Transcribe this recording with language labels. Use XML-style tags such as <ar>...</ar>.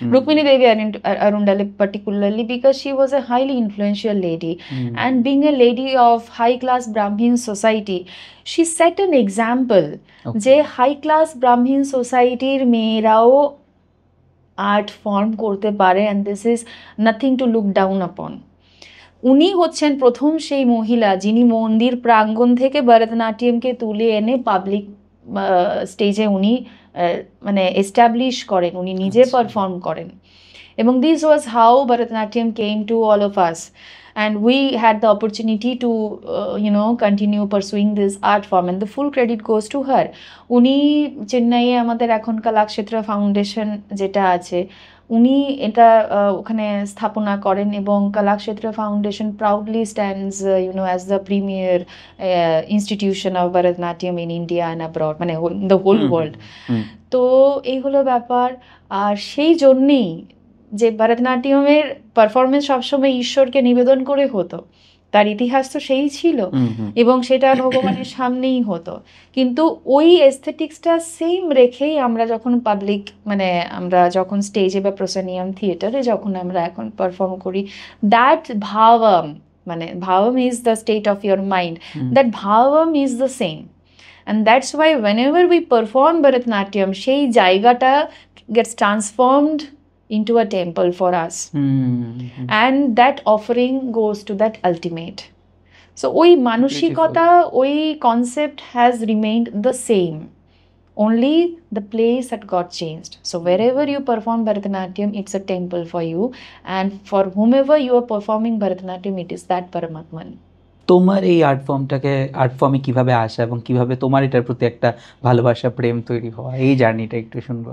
<en>Rukmini Devi Arundale particularly because she was a highly influential lady and being a lady of high class Brahmin society, she set an example</en> <bn>যে high class ব্রাহ্মণ সোসাইটির মেয়েরাও art form করতে পারে,</bn> <en>And this is nothing to look down upon.</en> <bn>উনি হচ্ছেন প্রথম সেই মহিলা যিনি মন্দির প্রাঙ্গণ থেকে ভরতনাট্যমকে তুলে এনে পাবলিক স্টেজে উনি মানে এস্টাবলিশ করেন, উনি নিজে পারফর্ম করেন। এবং</bn> <en>This was how Bharatanatyam came to all of us, and we had the opportunity to continue pursuing this art form, and the full credit goes to her.</en> <bn>উনি চেন্নাইয়ে আমাদের এখন কলাক্ষেত্র ফাউন্ডেশন যেটা আছে, উনি এটা ওখানে স্থাপনা করেন, এবং Kalakshetra foundation</bn> <en>proudly stands as the premier institution of Bharatanatyam in India and abroad,</en> <bn>মানে</bn> <en>the whole world.</en> <bn>তো এই হলো ব্যাপার। আর সেই জন্যেই যে ভরতনাট্যমের পারফরমেন্স সবসময় ঈশ্বরকে নিবেদন করে হতো, তার ইতিহাস তো সেই ছিল, এবং সেটা ভগবানের সামনেই হতো। কিন্তু ওই এস্থেটিক্সটা সেম রেখেই আমরা যখন পাবলিক মানে আমরা যখন স্টেজে বা প্রসেনিয়াম থিয়েটারে যখন আমরা এখন পারফর্ম করি,</bn> <en>that ভাবম মানে ভাবম is the state of your mind, that ভাবম is the same, and that's why whenever we perform Bharatanatyam,</en> <bn>সেই জায়গাটা</bn> <en>gets transformed into a temple for us, and that offering goes to that ultimate. So</en> <bn>ওই মানসিকতা,</bn> <en>ওই concept has remained the same, only the place that got changed. So wherever you perform Bharatanatyam, it's a temple for you, and for whomever you are performing Bharatanatyam, it is that Paramatman.</en> <bn>তোমার এই art ফর্মে কিভাবে আসা এবং কিভাবে তোমার এটার প্রতি একটা ভালোবাসা প্রেম তৈরি হওয়া, এই জার্নিটা একটু শুনবো।</bn>